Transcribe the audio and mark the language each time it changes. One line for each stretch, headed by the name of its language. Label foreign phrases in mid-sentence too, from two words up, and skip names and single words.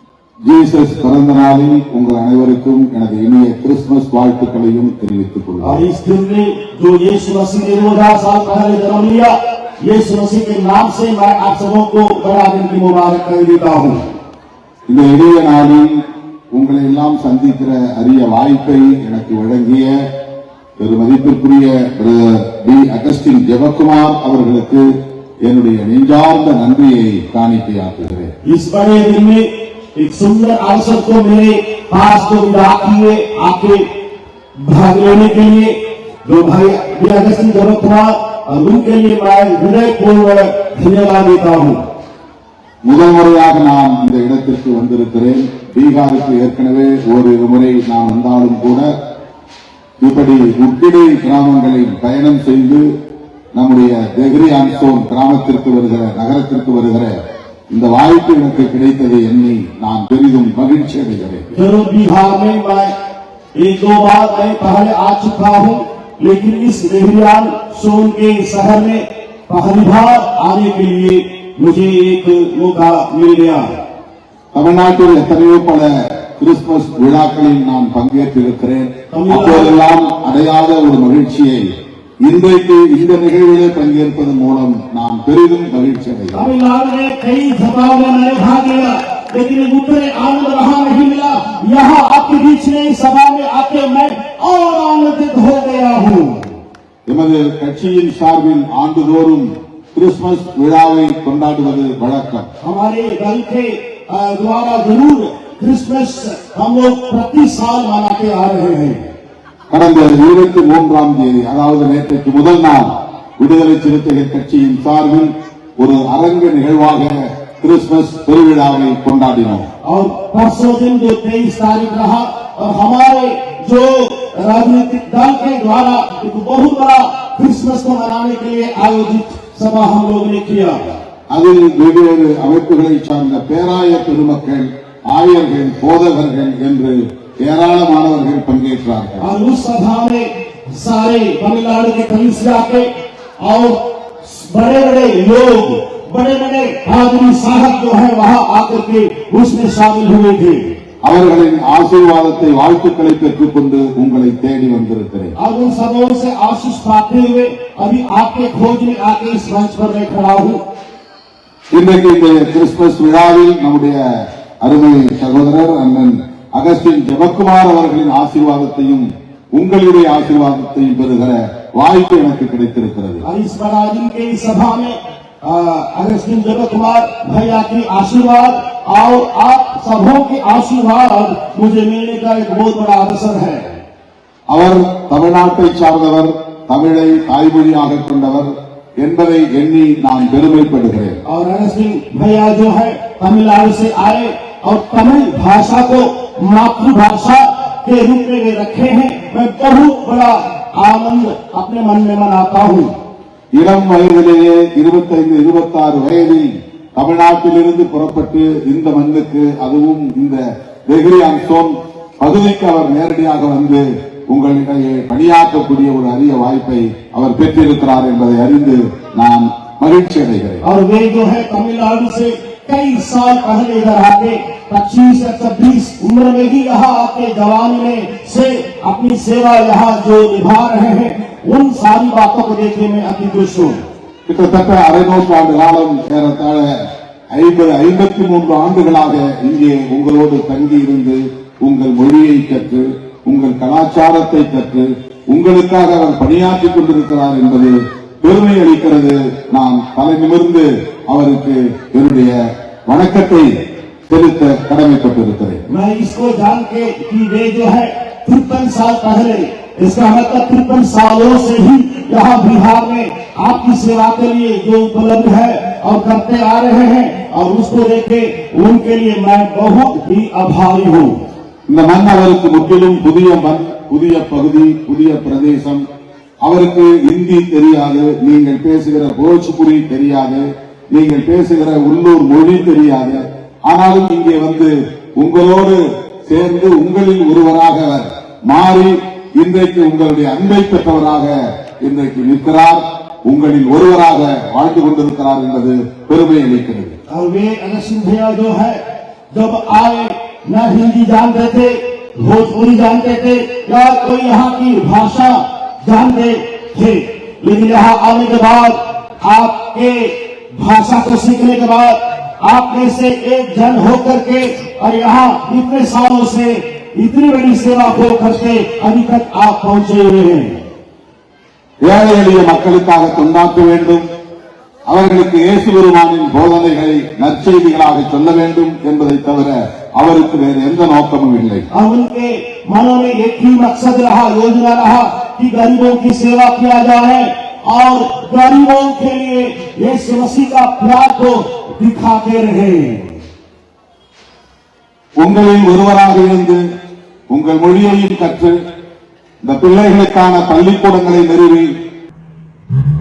Tamil: ஜீசஸ் பிறந்த நாளில் உங்கள் அனைவருக்கும் எனது இனிய கிறிஸ்துமஸ் வாழ்த்துக்களையும் தெரிவித்துக் கொள்கிறேன்.
Hindi: इस दिन में जो यीशु मसीह ने 2000 साल पहले जन्म लिया, यीशु मसीह के नाम से मैं आप सबों को बड़ा दिन की मुबारकबाद देता हूं.
Tamil: இந்த இனிய நாளில் உங்களை எல்லாம் சந்திக்கிற அரிய வாய்ப்பை எனக்கு வழங்கிய பெருமதிப்பிற்குரிய பி அகஸ்டின் ஜெபக்குமார் அவர்களுக்கு என்னுடைய நெஞ்சார்ந்த நன்றியை காணிக்கையாக்குகிறேன்.
Hindi: इस बड़े दिन में एक सुंदर अवसर को मेरे पास को विदा किए आके भाग लेने के लिए जो भाई बी अगस्टिन जबकुमार और उनके लिए मैं हृदयपूर्वक धन्यवाद देता हूं.
Tamil: முதல் முறையாக நான் இந்த இடத்திற்கு வந்திருக்கிறேன். பீகாருக்கு ஏற்கனவே ஓரிரு முறை நான் வந்தாலும் கூட இப்படி உட்கிடை கிராமங்களில் பயணம் செய்து நம்முடைய தெஹ்ரி ஆன்சோன் கிராமத்திற்கு வருகிற நகரத்திற்கு வருகிற இந்த வாய்ப்பு எனக்கு கிடைத்ததை எண்ணி நான் பெரிதும் மகிழ்ச்சி அடைகிறேன்.
Hindi: जरूर बिहार में मैं एक दो बार मैं पहले आ चुका हूं, लेकिन इस देहरियान सोन के शहर में पहली बार आने के लिए मुझे एक मौका मिल गया.
Tamil: தமிழ்நாட்டில் எத்தனையோ பல கிறிஸ்துமஸ் விழாக்களில் நான் பங்கேற்றிருக்கிறேன். அப்போதெல்லாம் அடையாத ஒரு மகிழ்ச்சியை இன்றைக்கு இந்த நிகழ்விலே பங்கேற்பதன் மூலம் நான் பெரிதும் மகிழ்ச்சி அடைகிறேன்.
Hindi: तमिलनाडु में कई सभाओं में मैंने भाग लिया, लेकिन उतने आनंद वहां नहीं मिला. यहाँ आपके बीच में इस सभा में आके मैं और आनंदित हो गया हूँ.
Tamil: எமது கட்சியின் சார்பில் ஆண்டுதோறும் கிறிஸ்துமஸ் விழாவை கொண்டாடுவது வழக்கம்.
Hindi: हमारे दल के द्वारा जरूर क्रिसमस हम लोग प्रति साल मनाते आ रहे हैं.
Tamil: கடந்த 23ஆம் தேதி அதாவது நேற்றைக்கு முதல் நாள் விடுதலை சிறுத்தைகள் கட்சியின் சார்பில் ஒரு அரங்க நிகழ்வாக கிறிஸ்துமஸ் பெருவிழாவை கொண்டாடினோம்.
Hindi: और परसों दिन जो 23 तारीख रहा और हमारे जो राजनीतिक दल के द्वारा एक बहुत बड़ा क्रिसमस को मनाने के लिए आयोजित सभा हम लोग ने किया.
Tamil: அதில் வெவ்வேறு அமைப்புகளை சார்ந்த பேராய பெருமக்கள், ஆயர்கள், போதகர்கள் என்று ஏராளமானவர்கள் பங்கேற்றார்கள்.
Hindi: और उस सभा में सारे तमिलनाडु के कलीसिया के और बड़े बड़े लोग, बड़े बड़े आदमी साहब जो है वहां आकर के उसमें शामिल हुए थे.
Tamil: அவர்களின் ஆசீர்வாதத்தை வாழ்த்துக்களை பெற்றுக் கொண்டு உங்களை தேடி வந்திருக்கிறேன்.
Hindi: और उन सबों से आशीष पाते हुए अभी आपके खोज में आके इस मंच पर मैं खड़ा हूँ.
Tamil: இன்றைக்கு இந்த கிறிஸ்துமஸ் விழாவில் நம்முடைய அருமை சகோதரர் அண்ணன் அகஸ்டின் ஜெபக்குமார் அவர்களின் ஆசீர்வாதத்தையும் உங்களுடைய ஆசீர்வாதத்தையும் பெறுகிற வாய்ப்பு எனக்கு கிடைத்திருக்கிறது.
Hindi: इस बड़ा दिन के इस सभा में अगस्टिन जबकुमार भैया की आशीर्वाद और आप सबों के आशीर्वाद मुझे मिलने का एक बहुत बड़ा अवसर है.
Tamil: அவர் தமிழ்நாட்டை சார்ந்தவர், தமிழை தாய்மொழியாக கொண்டவர் என்பதை எண்ணி நான் பெருமைப்படுகிறேன்.
Hindi: और अगस्टिन भैया जो है तमिलनाडु से आए और तमिल भाषा को मातृभाषा के रूप में वे रखे हैं. मैं बहुत बड़ा आनंद अपने मन में मनाता हूँ.
Tamil: இளம் வயதிலேயே 25-26 வயதில் தமிழ்நாட்டிலிருந்து புறப்பட்டு இந்த மண்ணுக்கு, அதுவும் இந்த தெஹ்ரி ஆன்சோன் பகுதிக்கு அவர் நேரடியாக வந்து உங்களிடையே பணியாற்றக்கூடிய ஒரு அரிய வாய்ப்பை அவர் பெற்றிருக்கிறார் என்பதை அறிந்து நான் மகிழ்ச்சி அடைகிறேன்.
Hindi: और वे जो है तमिलनाडु से कई साल पहले इधर आके 25 या 26 उम्र में ही यहाँ आके जवानी में से अपनी सेवा यहाँ जो निभा रहे हैं, उन सारी बातों को देखने में अति खुश हूँ.
Tamil: கிட்டத்தட்ட அரை நூற்றாண்டு காலம், ஏறத்தாழ 53 ஆண்டுகளாக இங்கே உங்களோடு தங்கி இருந்து உங்கள் மொழியை கற்று உங்கள் கலாச்சாரத்தை கற்று உங்களுக்காக அவர் பணியாற்றிக் கொண்டிருக்கிறார் என்பது பெருமை அளிக்கிறது. நான் தலை நிமிர்ந்து அவருக்கு என்னுடைய வணக்கத்தை செலுத்த கடமைப்பட்டிருக்கிறேன்.
Hindi: मैं इसको जान के कि वे जो है 53 साल पहले, इसका मतलब 53 सालों से ही यहाँ बिहार में आपकी सेवा के लिए जो उपलब्ध है और करते आ रहे हैं, और उसको देखे उनके लिए मैं बहुत ही आभारी हूँ.
Tamil: இந்த மண் அவருக்கு முற்றிலும் புதிய மண், புதிய பகுதி, புதிய பிரதேசம். அவருக்கு இந்தி தெரியாது, நீங்கள் பேசுகிற போஜ்புரி தெரியாது, நீங்கள் பேசுகிற உள்ளூர் மொழி தெரியாது. ஆனாலும் இங்கே வந்து உங்களோடு சேர்ந்து உங்களில் ஒருவராக மாறி இன்றைக்கு உங்களுடைய அன்பை பெற்றவராக இன்றைக்கு நிற்கிறார், உங்களில் ஒருவராக வாழ்ந்து கொண்டிருக்கிறார் என்பது பெருமை அளிக்கிறது.
Hindi: और वे अगस्टिन भैया जो है जब आए न हिंदी जानते थे, भोजपुरी जानते थे या कोई यहाँ की भाषा जानते थे, लेकिन यहाँ आने के बाद आपके भाषा को सीखने के बाद आप में से एक जन होकर के और यहाँ इतने सालों से इतनी बड़ी सेवा हो करके अभी तक आप पहुंचे हुए हैं।
Tamil: ஏழை எளிய மக்களுக்காக தொண்டாற்ற வேண்டும், அவர்களுக்கு இயேசு பெருமானின் போதனைகளை நற்செய்திகளாக சொல்ல வேண்டும் என்பதை தவிர அவருக்கு வேறு எந்த நோக்கமும் இல்லை.
Hindi: अब उनके मनों में एक ही मकसद रहा, योजना रहा कि गरीबों की सेवा किया जाए और गरीबों के लिए यीशु मसीह का प्यार को दिखाते रहे।
Tamil: உங்களில் ஒருவராக இருந்து உங்கள் மொழியையும் கற்று இந்த பிள்ளைகளுக்கான பள்ளிக்கூடங்களை நிறுவி